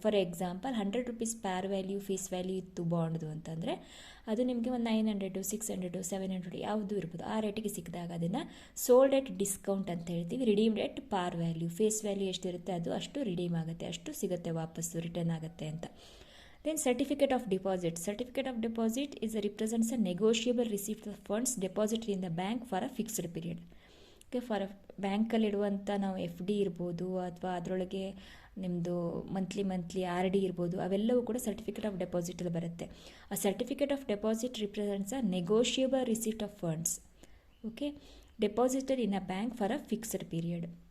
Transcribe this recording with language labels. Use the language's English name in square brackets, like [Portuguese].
[Kannada] For example 100 rupees Pyaar value face value ಇತ್ತು ಬಾಂಡ್ದು ಅಂತಂದರೆ ಅದು ನಿಮಗೆ ಒಂದು 900, 600, 700 ಯಾವುದು ಇರ್ಬೋದು, ಆ ರೇಟಿಗೆ ಸಿಕ್ಕಿದಾಗ ಅದನ್ನು ಸೋಲ್ಡ್ ಎಟ್ ಡಿಸ್ಕೌಂಟ್ ಅಂತ ಹೇಳ್ತೀವಿ. ರಿಡೀಮ್ಡ್ ಎಟ್ ಪಾರ್ ವ್ಯಾಲ್ಯೂ, ಫೇಸ್ ವ್ಯಾಲ್ಯೂ ಎಷ್ಟಿರುತ್ತೆ ಅದು ಅಷ್ಟು ರಿಡೀಮ್ ಆಗುತ್ತೆ, ಅಷ್ಟು ಸಿಗುತ್ತೆ ವಾಪಸ್ಸು, ರಿಟರ್ನ್ ಆಗುತ್ತೆ ಅಂತ. [English] Then certificate of deposit. Certificate of deposit represents a negotiable receipt of funds deposited in the bank for a fixed period. [Kannada] Okay, for ಬ್ಯಾಂಕಲ್ಲಿಡುವಂಥ ನಾವು FD ಇರ್ಬೋದು ಅಥವಾ ಅದರೊಳಗೆ ನಿಮ್ಮದು ಮಂತ್ಲಿ RD ಇರ್ಬೋದು, ಅವೆಲ್ಲವೂ ಕೂಡ ಸರ್ಟಿಫಿಕೇಟ್ ಆಫ್ ಡೆಪಾಸಿಟಲ್ಲಿ ಬರುತ್ತೆ. [English] ಆ certificate of deposit represents a negotiable receipt of funds, okay, deposited in a bank for a fixed period.